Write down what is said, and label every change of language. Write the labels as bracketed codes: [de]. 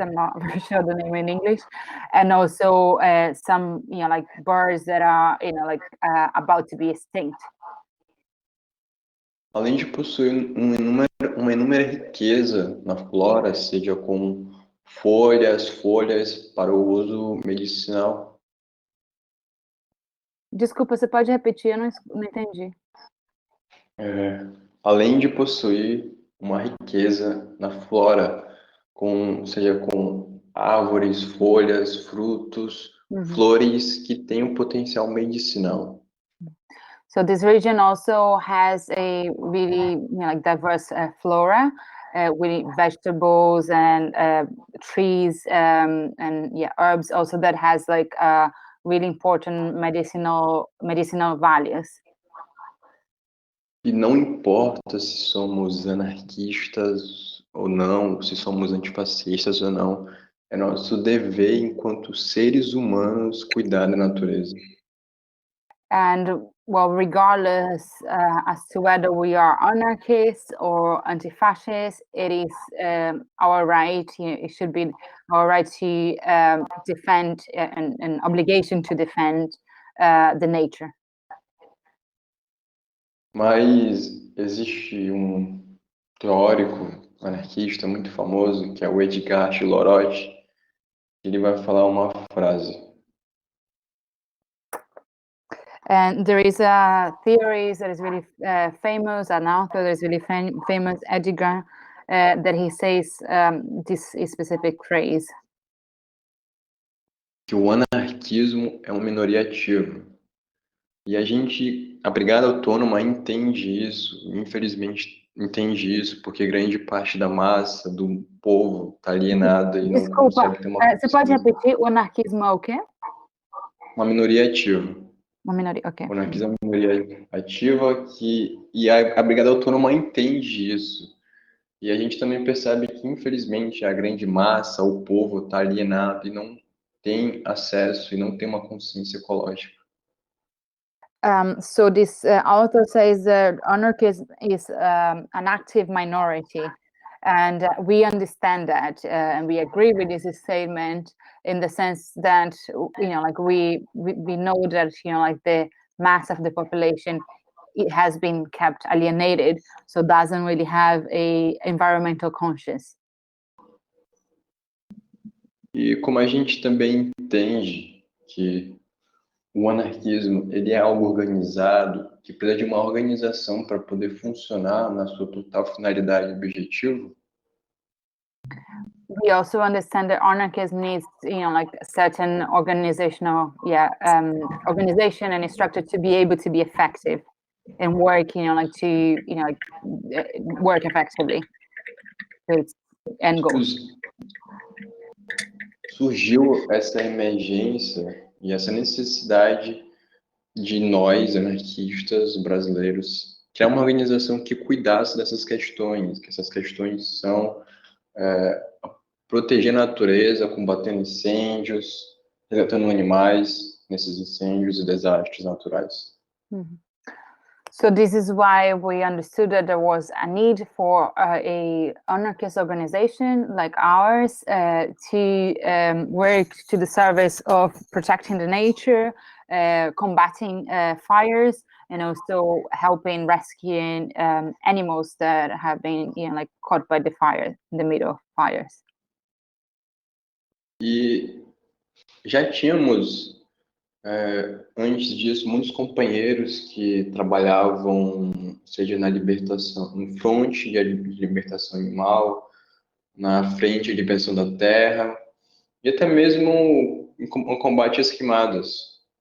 [en] I'm not very sure the name in English, and also some birds that are about to be extinct. [pt] Além de possuir uma inúmera riqueza na flora, seja com folhas para o uso medicinal. Desculpa, você pode repetir? Eu não entendi. Além de possuir uma riqueza na flora, seja com árvores, folhas, frutos, flores que têm um potencial medicinal. [en] So this region also has a really diverse flora with vegetables and trees and herbs also that has really important medicinal values. [pt] E não importa se somos anarquistas ou não, se somos antifascistas ou não, é nosso dever enquanto seres humanos cuidar da natureza. [en] And regardless as to whether we are anarchists or anti-fascists, it is our right. It should be our right to defend an obligation to defend the nature. [pt] Mas existe um teórico anarquista muito famoso, que é o Edgar Schiloroth, ele vai falar uma frase. [en] And there is a theory that is really famous, an author that is really famous, Edgar, that he says this specific phrase. [pt] Que o anarquismo é uma minoria ativa. E a Brigada Autônoma entende isso, infelizmente entende isso, porque grande parte da massa, do povo, está alienada e não consegue ter uma... Você pode repetir? O anarquismo é o quê? uma minoria ativa. Uma minoria, ok. O anarquismo é uma minoria ativa e a Brigada Autônoma entende isso. E a gente também percebe que, infelizmente, a grande massa, o povo, está alienado e não tem acesso e não tem uma consciência ecológica. [en] So this author says that anarchism is an active minority, and we understand that, and we agree with this statement in the sense that like we know that like the mass of the population, it has been kept alienated, so doesn't really have a environmental conscience. [pt] E como a gente também entende que o anarquismo ele é algo organizado, que precisa de uma organização para poder funcionar na sua total finalidade e objetivo, [en] We also understand that anarchism needs, like a certain organizational, organization and structure to be able to be effective and work, like to, work effectively with end goals. [pt] surgiu essa emergência e essa necessidade de nós, anarquistas brasileiros, criar uma organização que cuidasse dessas questões, que essas questões são proteger a natureza, combatendo incêndios, resgatando animais nesses incêndios e desastres naturais. Mm-hmm. [en] So this is why we understood that there was a need for a anarchist organization like ours to work to the service of protecting the nature, combating fires, and also helping rescuing animals that have been like caught by the fire in the middle of fires. [pt] E já tínhamos antes disso, muitos companheiros que trabalhavam, seja na libertação, no fronte de libertação animal, na frente de libertação da terra, e até mesmo no combate às queimadas.